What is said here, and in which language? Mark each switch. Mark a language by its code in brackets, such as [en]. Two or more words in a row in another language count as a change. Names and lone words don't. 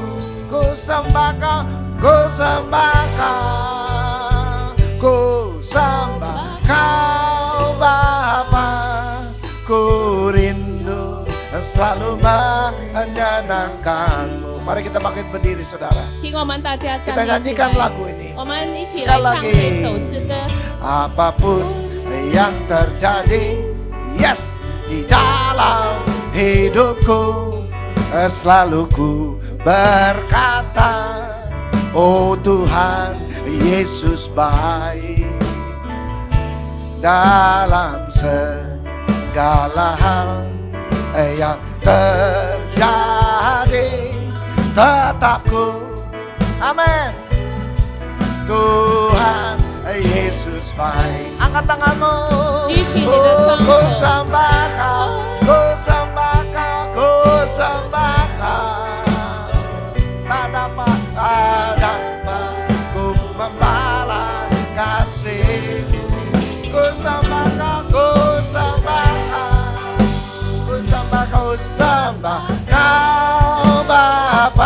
[id] Ku sembah Kau, ku sembah Kau, ku sembah Kau Bapa. selalu menyenangkan-Mu. Mari kita bangkit berdiri saudara. [zh] 请我们大家站 [id] Kita [zh] 立起 [id] nyanyikan [zh] 来， [id] lagu ini. [zh] 我们一起来唱这首诗歌。 [id] Apapun yang terjadi, yes, di dalam hidupku, selalu ku berkata, oh Tuhan Yesus baik. Dalam segala hal yang terjadi, tetap ku, amin, Tuhan Yesus baik. Angkat tanganmu. [zh] 举起你的双手。 [id] Ku sembah Kau, ku sembah Kau, ku sembah Kau. Tak dapat ku membalas kasih-Mu. Ku sembah Kau, ku sembah Kau, ku sembah Kau, sembah Kau Bapa.